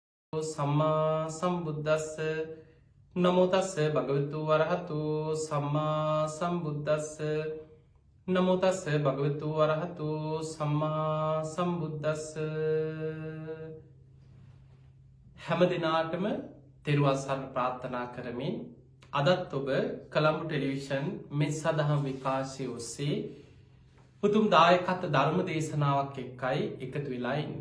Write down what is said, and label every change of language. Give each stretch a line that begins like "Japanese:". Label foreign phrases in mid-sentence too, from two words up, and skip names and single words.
Pali: සම්මා සම්බුද්දස්ස නමෝ තස්ස භගවතු වරහතු සම්මා සම්බුද්දස්ස නමෝ තස්ස භගවතු වරහතු සම්මා සම්බුද්දස්ස.
Sinhala: හැම දිනාටම තෙරුවන් සරණ ප්‍රාර්ථනා කරමින් අදත් ඔබ කොළඹ ටෙලිවිෂන් මේ සදහම් විකාශය ඔස්සේ උතුම් දායකත්ව ධර්ම දේශනාවක් එක්කයි එකතු වෙලා ඉන්නේ.